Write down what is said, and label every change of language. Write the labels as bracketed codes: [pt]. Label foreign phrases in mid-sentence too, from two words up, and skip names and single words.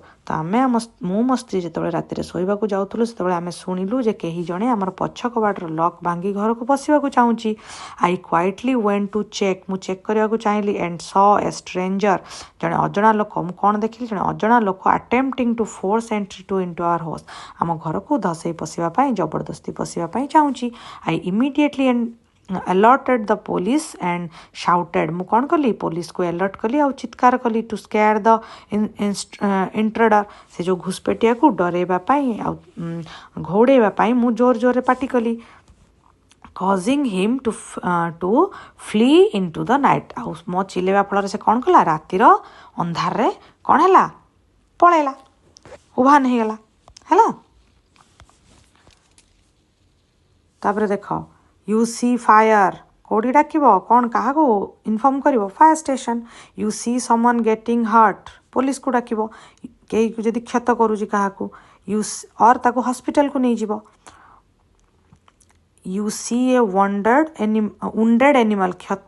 [or] ତ ଆମେ ମୁଁ ମୋ ସ୍ତ୍ରୀ ଯେତେବେଳେ ରାତିରେ ଶୋଇବାକୁ ଯାଉଥିଲୁ ସେତେବେଳେ ଆମେ ଶୁଣିଲୁ ଯେ କେହି ଜଣେ ଆମର ପଛ କବାଟର ଲକ୍ ଭାଙ୍ଗି ଘରକୁ ପଶିବାକୁ ଚାହୁଁଛି [en] I quietly went to check [or] ମୁଁ ଚେକ୍ କରିବାକୁ ଚାହିଁଲି [en] and saw a stranger [or] ଜଣେ ଅଜଣା ଲୋକ ମୁଁ କ'ଣ ଦେଖିଲି ଜଣେ ଅଜଣା ଲୋକ [en] attempting to force entry to into our house [or] ଆମ ଘରକୁ ଧସେଇ ପଶିବା ପାଇଁ ଜବରଦସ୍ତି ପଶିବା ପାଇଁ ଚାହୁଁଛି [en] I immediately alerted the police and shouted [or] ମୁଁ କ'ଣ କଲି ପୋଲିସକୁ alert କଲି ଆଉ ଚିତ୍କାର କଲି [en] to scare the intruder [or] ସେ ଯେଉଁ ଘୁଷପେଟିଆକୁ ଡରେଇବା ପାଇଁ ଆଉ ଘୋଡ଼େଇବା ପାଇଁ ମୁଁ ଜୋର ଜୋରରେ ପାଟି କଲି [en] causing him to flee into the night [or] ଆଉ ମୋ ଚିଲେଇବା ଫଳରେ ସେ କ'ଣ କଲା ରାତିର ଅନ୍ଧାରରେ କ'ଣ ହେଲା ପଳେଇଲା ଉଭାନ ହେଇଗଲା ହେଲା ତାପରେ ଦେଖ [en] You see fire [or] କୋଉଠି ଡାକିବ କ'ଣ କାହାକୁ ଇନଫର୍ମ କରିବ [en] fire station you see someone getting hurt [or] ପୋଲିସକୁ ଡାକିବ କେହି ଯଦି କ୍ଷତ କରୁଛି କାହାକୁ ଅର୍ ତାକୁ ହସ୍ପିଟାଲକୁ ନେଇଯିବ [en] you see a wounded animal [or] କ୍ଷତ